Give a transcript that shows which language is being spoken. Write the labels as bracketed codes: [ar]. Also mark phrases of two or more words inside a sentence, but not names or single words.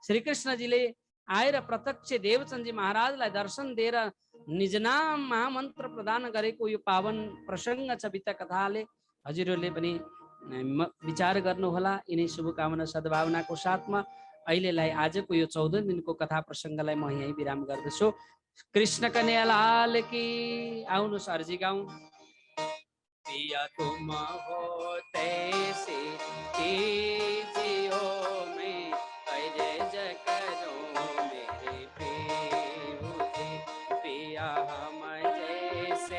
[ne] श्री कृष्णजीले आएर प्रत्यक्ष देवचन्दजी महाराजलाई दर्शन दिएर निज नाम महामन्त्र प्रदान गरेको यो पावन प्रसङ्ग छ बित्ता कथाले। हजुरहरूले पनि विचार गर्नुहोला। यिनै शुभकामना सद्भावनाको साथमा अहिलेलाई आजको यो 14 दिनको कथा प्रसङ्गलाई म यहीँ विराम गर्दछु। [hi] कृष्ण कन्हैया लाल की। [ne] आउनुहोस् अर्जी गाउँ। [hi] पिया तुम हो तैसे कीजियो मैं अरज करूं मेरे प्रिय पिया हम जैसे